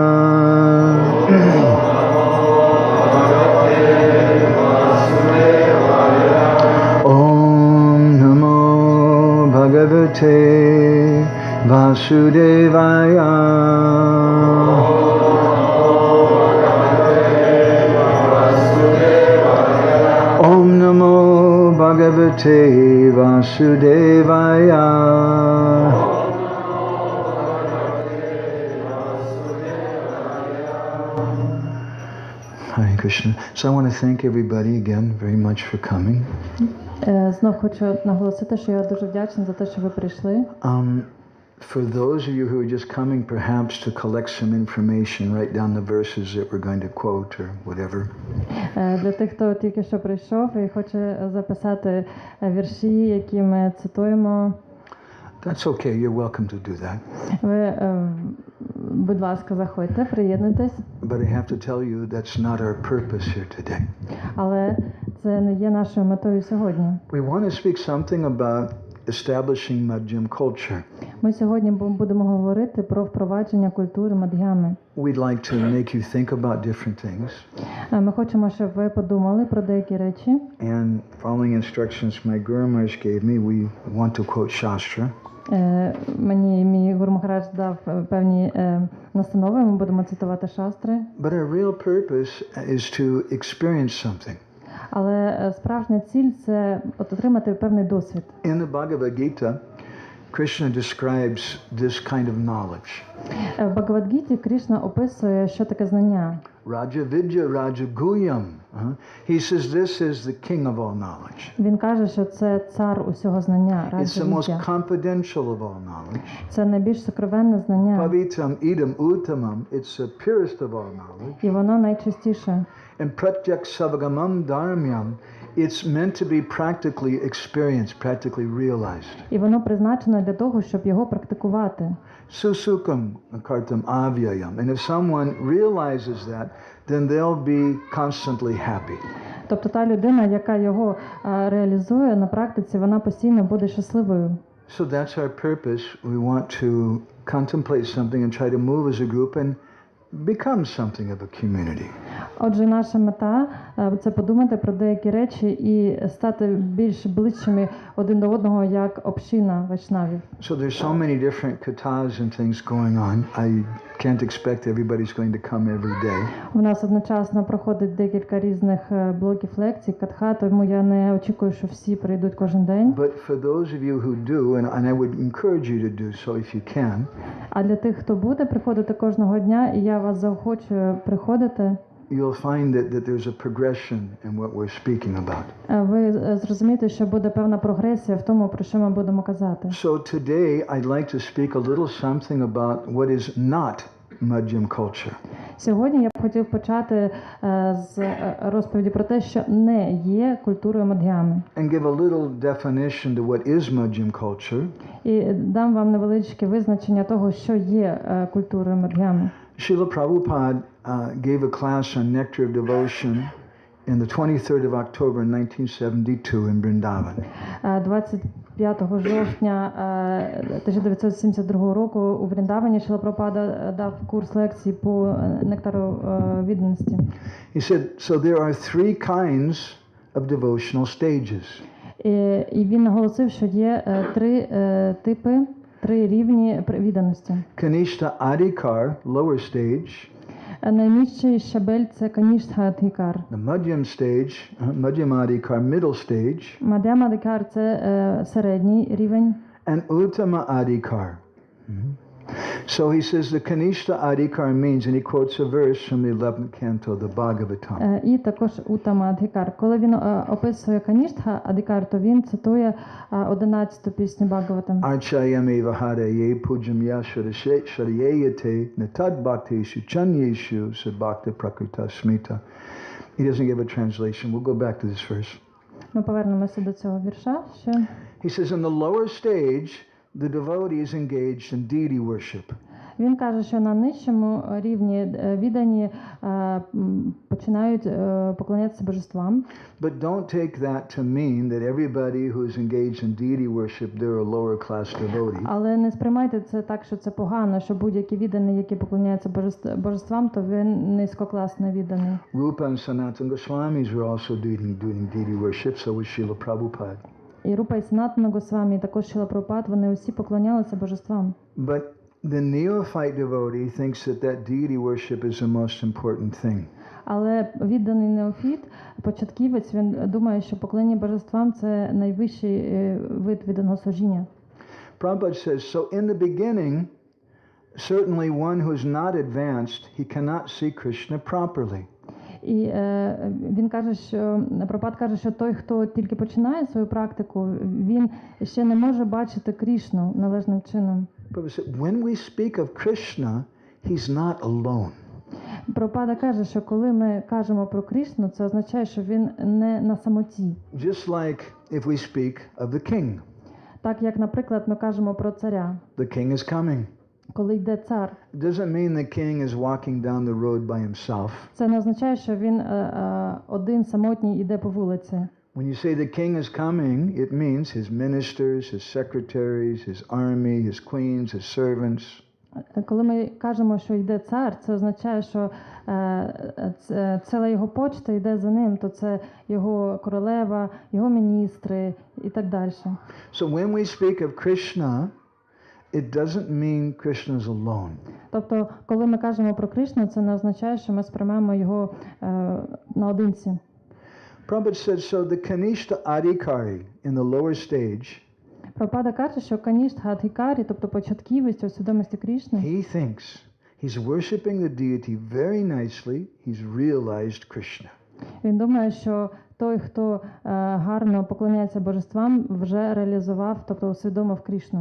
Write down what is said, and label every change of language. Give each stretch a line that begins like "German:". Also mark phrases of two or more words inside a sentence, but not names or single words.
Sanskrit: ॐ नमो भगवते वासुदेवाय ॐ नमो भगवते वासुदेवाय. हरे कृष्ण.
English: So I want to thank everybody again very much for coming.
Ukrainian: Знов хочу наголосити, що я дуже вдячна за те, що ви прийшли.
English: For those of you who are just coming perhaps to collect some information, write down the verses that we're going to quote or whatever.
Ukrainian: Для тих, хто тільки що прийшов і хоче записати вірші, які ми цитуємо.
English: That's okay. You're welcome to do that.
Ukrainian: Ви, будь ласка, заходьте, приєднуйтесь.
English: But I have to tell you that's not our purpose here today.
Ukrainian: Але це не є нашою метою сьогодні.
English: We want to speak something about establishing Madhyam culture.
Ukrainian: Ми сьогодні будемо говорити про впровадження культури Мад'ями.
English: We'd like to make you think about different things.
Ukrainian: Ми хочемо, щоб ви подумали про деякі речі.
English: And following instructions my Guru Maharaj gave me, we want to quote Shastra.
Ukrainian: Мені мій Гуру Махарадж дав певні настанови, ми будемо цитувати шастри.
English: But our real purpose is to experience something.
Ukrainian: Але справжня ціль – це отримати певний досвід.
English: In the Bhagavad Gita, Krishna describes this kind of knowledge.
Ukrainian: В Бхагавад-гіті Кришна описує, що таке знання.
Sanskrit: राज विद्या राज गुह्यम्.
English: He says this is the king of all knowledge.
Ukrainian: Він каже, що це цар усього знання.
English: It's the most confidential of all knowledge.
Ukrainian: Це найбільш сокровенне знання.
Sanskrit: पवित्रम् इदम् उत्तमम्.
English: It's the purest of all knowledge.
Ukrainian: І воно найчистіше.
Sanskrit: And प्रत्यक्ष अवगमं धर्म्यम्.
English: It's meant to be practically experienced, practically realized.
Ukrainian: І воно призначено для того, щоб його практикувати.
Sanskrit: सुसुखं कर्तुम् अव्ययम्.
English: And if someone realizes that, then they'll be constantly happy.
Ukrainian: Тобто та людина, яка його реалізує на практиці, вона постійно буде щасливою.
English: So that's our purpose. We want to contemplate something and try to move as a group and become something of a community.
Ukrainian: Отже, наша мета – це подумати про деякі речі і стати більш ближчими один до одного, як община вайшнавів.
English: So there's so many different kathas and things going on. I can't expect everybody's going to come every day.
Ukrainian: У нас одночасно проходить декілька різних блоків лекцій, катха, тому я не очікую, що всі прийдуть кожен день.
English: But for those of you who do, and I would encourage you to do so if you can.
Ukrainian: А для тих, хто буде приходити кожного дня, і я вас заохочую приходити,
English: you'll find that there's a progression in what we're speaking about.
Ukrainian: Ви зрозумієте, що буде певна прогресія в тому, про що ми будемо казати.
English: So today I'd like to speak a little something about what is not Madhyam culture.
Ukrainian: Сьогодні я б хотів почати з розповіді про те, що не є культурою мадх'ями.
English: And give a little definition to what is Madhyam culture.
Ukrainian: І дам вам невеличке визначення того, що є культурою мадх'ями.
English: Srila Prabhupada gave a class on Nectar of Devotion in the 23rd of October 1972 in Vrindavan.
Ukrainian: 25 жовтня 1972 року у Вріндавані Шріла Прабхупада дав курс лекцій по нектару відданості.
English: He said, so there are three kinds of devotional stages.
Ukrainian: І він наголосив, що є три рівні відданості.
English: Kanishta Adhikar, lower stage.
Ukrainian: Найнижчий щабель – це Каніштха Адхікар.
English: The Madhyam stage, Madhyam Adhikar, middle stage.
Ukrainian: Madhyam Adhikar – це середній рівень.
English: And Uttama Adhikar. So he says the Kanishta Adhikar means, and he quotes a verse from the 11th canto of the Bhagavatam.
Ukrainian: І також Уттама Адхікар. Коли він описує Каніштха Адхікар, то він цитує 11-ту пісню Бхагаватам.
Sanskrit: अर्चायामेव हरये पूजां यः श्रद्धयेहते न तद्भक्तेषु चान्येषु स भक्तः प्राकृतः स्मृतः.
English: He doesn't give a translation. We'll go back to this verse.
Ukrainian: Ми повернемося до цього вірша ще.
English: He says in the lower stage, the devotee is engaged in deity worship.
Ukrainian: Він каже, що на нижчому рівні віддані починають поклонятися божествам.
English: But don't take that to mean that everybody who is engaged in deity worship, they're a lower class devotee.
Ukrainian: Але не сприймайте це так, що це погано, що будь-які віддані, які поклоняються божествам, то він низькокласний відданий.
English: Rupa and Sanatana Goswamis were also doing deity worship, so was Srila Prabhupada.
Ukrainian: І Рупа і Санатана Госвамі, і також Шріла Прабхупад, вони усі поклонялися божествам.
English: But the neophyte devotee thinks that deity worship is the most important thing.
Ukrainian: Але відданий неофіт, початківець, він думає, що поклоніння божествам – це найвищий вид відданого служіння.
English: Prabhupada says, so in the beginning, certainly one who is not advanced, he cannot see Krishna properly.
Ukrainian: І він каже, що Прабхупад каже, що той, хто тільки починає свою практику, він ще не може бачити Крішну належним чином.
English: Prabhupada said, when we speak of Krishna, he's not alone.
Ukrainian: Прабхупада каже, що коли ми кажемо про Крішну, це означає, що він не на самоті.
English: Just like if we speak of the king.
Ukrainian: Так як, наприклад, ми кажемо про царя.
English: The king is coming.
Ukrainian: Коли йде цар.
English: It doesn't mean the king is walking down the road by himself.
Ukrainian: Це не означає, що він один самотній іде по вулиці.
English: When you say the king is coming, it means his ministers, his secretaries, his army, his queens, his servants.
Ukrainian: Коли ми кажемо, що йде цар, це означає, що ціла його почта йде за ним, то це його королева, його міністри і так далі.
English: So when we speak of Krishna, it doesn't mean Krishna is alone.
Ukrainian: Тобто, коли ми кажемо про Кришну, це не означає, що ми сприймаємо його наодинці.
English: Prabhupada said, so the Kanishta Adhikari in the lower stage,
Ukrainian: Прабхупада каже, що Каніштха Адхікарі, тобто початківість у свідомості Крішни,
English: he thinks he's worshiping the deity very nicely, he's realized Krishna.
Ukrainian: Він думає, що той, хто гарно поклоняється божествам, вже реалізував, тобто усвідомив Крішну.